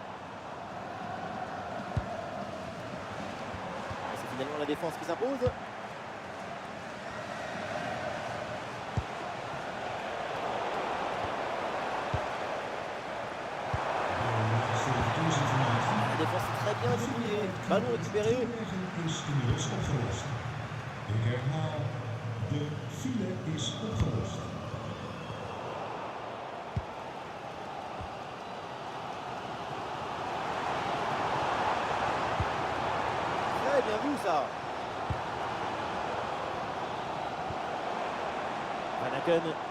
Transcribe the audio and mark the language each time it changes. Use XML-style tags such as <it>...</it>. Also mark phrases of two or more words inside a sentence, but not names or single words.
<fr>C'est finalement la défense qui s'impose. La défense est très bien débrouillée. Ballon récupéré.</fr> <nl>Is inmiddels opgelost. Ik herhaal, de file is opgelost.</nl> <fr>Très bien vu ça. Van Aken.</fr>